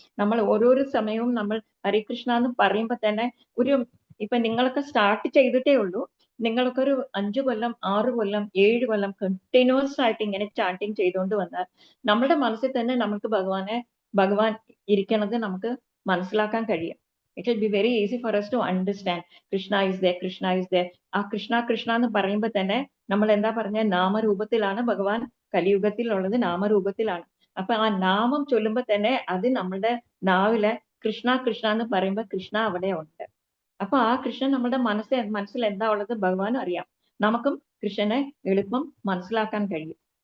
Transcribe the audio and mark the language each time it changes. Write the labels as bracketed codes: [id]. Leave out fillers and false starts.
[ml] നമ്മൾ ഓരോരോ സമയവും നമ്മൾ ഹരേ കൃഷ്ണ എന്ന് പറയുമ്പോൾ തന്നെ ഇപ്പൊ നിങ്ങളൊക്കെ സ്റ്റാർട്ട് ചെയ്തിട്ടേ ഉള്ളൂ, നിങ്ങളൊക്കെ ഒരു 5 കൊല്ലം 6 കൊല്ലം 7 കൊല്ലം കണ്ടിന്യൂസ് ആയിട്ട് ഇങ്ങനെ ചാണ്ടിങ് ചെയ്തുകൊണ്ട് വന്നാൽ നമ്മുടെ മനസ്സിൽ തന്നെ നമുക്ക് ഭഗവാൻ ഇരിക്കണത് നമുക്ക് മനസ്സിലാക്കാൻ കഴിയും. [en] It will be very easy for us to understand. Krishna is there, Krishna is there. [ml] ആ കൃഷ്ണ കൃഷ്ണ എന്ന് പറയുമ്പോൾ തന്നെ നമ്മൾ എന്താ പറഞ്ഞ നാമരൂപത്തിലാണ് ഭഗവാൻ കലിയുഗത്തിലുള്ളത്, നാമരൂപത്തിലാണ്. അപ്പൊ ആ നാമം ചൊല്ലുമ്പോ തന്നെ അത് നമ്മളുടെ നാവിലെ കൃഷ്ണ കൃഷ്ണ എന്ന് പറയുമ്പോൾ കൃഷ്ണ അവിടെ ഉണ്ട്. അപ്പൊ ആ കൃഷ്ണൻ നമ്മുടെ മനസ്സിൽ എന്താ ഉള്ളത് ഭഗവാനും അറിയാം, നമുക്കും കൃഷ്ണനെ എളുപ്പം മനസ്സിലാക്കാൻ കഴിയും.